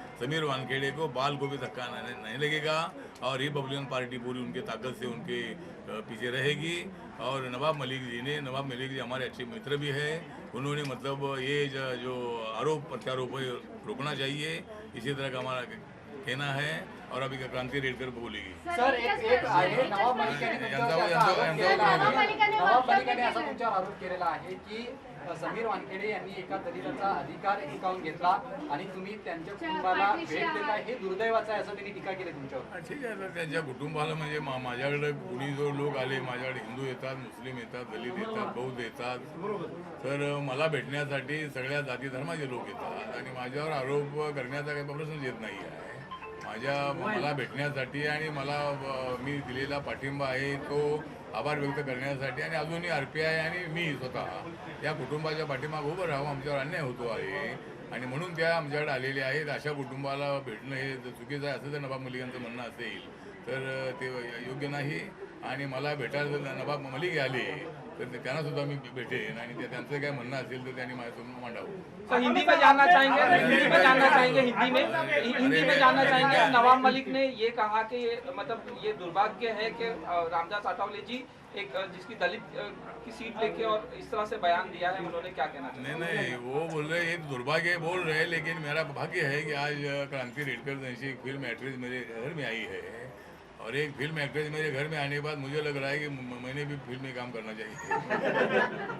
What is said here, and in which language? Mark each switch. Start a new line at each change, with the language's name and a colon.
Hindi: समीर वानखेड़े को बाल को भी धक्का नहीं लगेगा और रिपब्लिकन पार्टी पूरी उनके ताकत से उनके पीछे रहेगी. और नवाब मलिक जी हमारे अच्छे मित्र भी है. उन्होंने मतलब ये जो आरोप प्रत्यारोप है रोकना चाहिए. इसी तरह का हमारा कहना है. और अभी क्रांति रेडकर बोलेगी.
Marathi: सर एक आहे नवाब मलिकाने असा तुमच्यावर आरोप केलेला आहे की समीर वानखेडे यांनी एका दलिताचा अधिकार हिसकावून घेतला आणि तुम्ही त्यांच्या कुटुंबाला भेट देताय हे दुर्दैवाचं आहे असं त्यांनी टीका केली तुमच्यावर. ठीक आहे. तर त्यांच्या कुटुंबाला म्हणजे माझ्याकडे कुणी जो लोक आले, माझ्याकडे हिंदू येतात, मुस्लिम येतात, दलित येतात, बौद्ध येतात, तर मला भेटण्यासाठी सगळ्या जाती धर्माचे लोक येतात आणि माझ्यावर आरोप करण्याचा काही प्रश्नच येत नाही आहे. मला भेटण्यासाठी आणि मी दिलेला पाठिंबा आहे तो आभार व्यक्त करण्यासाठी आणि अजूनही RPI आणि मी स्वतः या कुटुंबाच्या पाठीमागे उभं राहू. आमच्यावर अन्याय होतो आहे आणि म्हणून त्या आमच्याकडे आलेले आहेत. अशा कुटुंबाला भेटणं हे चुकीचं आहे असं जर नवाब मलिक यांचं म्हणणं असेल तर ते योग्य नाही. आणि मला भेटायला जर नवाब मलिक आले तर त्यांना सुद्धा मी भेटेन आणि त्यांचं काय म्हणणं असेल तर त्यांनी माझ्यासमोर मांडावं.
Hindi: सर हिंदी में जानना चाहेंगे, हिंदी में जानना चाहेंगे, हिंदी में जानना चाहेंगे। नवाब मलिक ने ये कहा कि मतलब ये दुर्भाग्य है कि रामदास आठवले जी एक जिसकी दलित की सीट लेके और इस तरह से बयान दिया है, उन्होंने क्या कहना चाहिए? नहीं वो बोल रहे ये दुर्भाग्य बोल रहे हैं, लेकिन मेरा भाग्य है कि आज क्रांति रेडकर जैसी एक फिल्म एक्ट्रेस मेरे घर में आई है और एक फिल्म एक्ट्रेस मेरे घर में आने के बाद मुझे लग रहा है कि मैंने भी फिल्म में काम करना चाहिए।